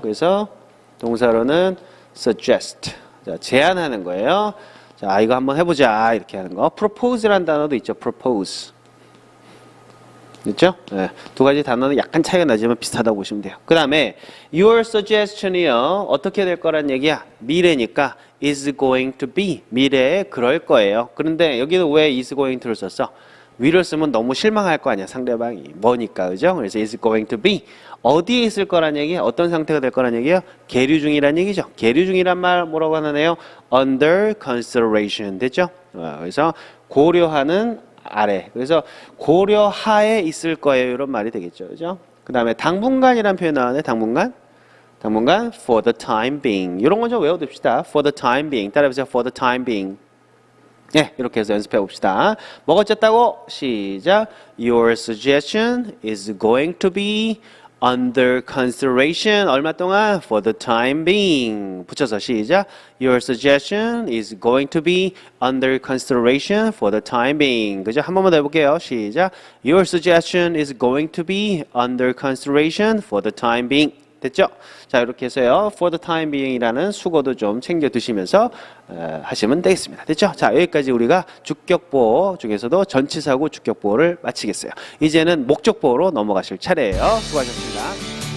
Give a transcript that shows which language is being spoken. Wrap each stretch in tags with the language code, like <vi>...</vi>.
<ko>그래서 동사로는 suggest. 자, 제안하는 거예요. 자, 이거 한번 해보자. 이렇게 하는 거. propose라는 단어도 있죠. propose. 있죠? 네. 두 가지 단어는 약간 차이가 나지만 비슷하다고 보시면 돼요. 그 다음에</ko> <en>your suggestion</en> <ko>이요. 어떻게 될 거란 얘기야? 미래니까</ko> <en>is going to be.</en> <ko>미래에 그럴 거예요. 그런데 여기는 왜</ko> <en>is going to</en> <ko>를 썼어? 위를 쓰면 너무 실망할 거 아니야. 상대방이. 뭐니까. 그죠? 그래서</ko> <en>is going to be.</en> <ko>어디에 있을 거란 얘기야? 어떤 상태가 될 거란 얘기야? 계류 중이란 얘기죠. 계류 중이란 말 뭐라고 하나요?</ko> <en>under consideration.</en> <ko>됐죠? 그래서 고려하는 아래. 그래서 고려하에 있을 거예요. 이런 말이 되겠죠. 그죠? 그 다음에 당분간이라는 표현 나왔네. 당분간. 당분간</ko> <en>for the time being.</en> <ko>이런 건 좀 외워둡시다.</ko> <en>for the time being.</en> <ko>따라해보세요. for the time being. 네, 이렇게 해서 연습해 봅시다. 뭐가 어쨌다고? 시작.</ko> <en>Your suggestion is going to be under consideration.</en> <ko>얼마 동안?</ko> <en>For the time being.</en> <ko>붙여서 시작.</ko> <en>Your suggestion is going to be under consideration for the time being.</en> <ko>그죠? 한 번만 더 해볼게요. 시작.</ko> <en>Your suggestion is going to be under consideration for the time being.</en> <ko>됐죠? 자, 이렇게 해서요.</ko> <en>For the time being</en> <ko>이라는 수고도 좀 챙겨 두시면서 하시면 되겠습니다. 됐죠? 자, 여기까지 우리가 주격보어 중에서도 전치사구 주격보어를 마치겠어요. 이제는 목적보어로 넘어가실 차례예요. 수고하셨습니다.</ko>